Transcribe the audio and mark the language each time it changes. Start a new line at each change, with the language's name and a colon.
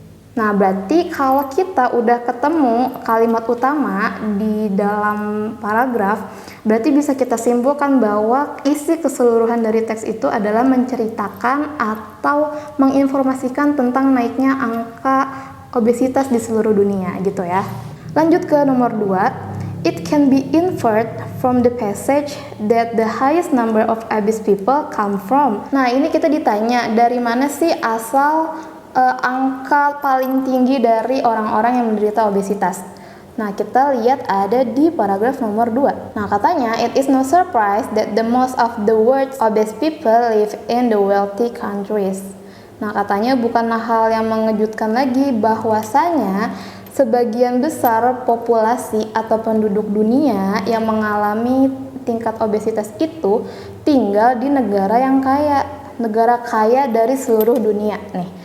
Indonesian: Nah, berarti kalau kita udah ketemu kalimat utama di dalam paragraf, berarti bisa kita simpulkan bahwa isi keseluruhan dari teks itu adalah menceritakan atau menginformasikan tentang naiknya angka obesitas di seluruh dunia gitu ya. Lanjut ke nomor 2.
English: It can be inferred from the passage that the highest number of obese people come from.
Indonesian: Nah, ini kita ditanya dari mana sih asal angka paling tinggi dari orang-orang yang menderita obesitas. Nah, kita lihat ada di paragraf nomor 2. Nah, katanya,
English: it is no surprise that the most of the world's obese people live in the wealthy countries.
Indonesian: Nah, katanya bukanlah hal yang mengejutkan lagi bahwasanya sebagian besar populasi atau penduduk dunia yang mengalami tingkat obesitas itu tinggal di negara yang kaya. Negara kaya dari seluruh dunia nih.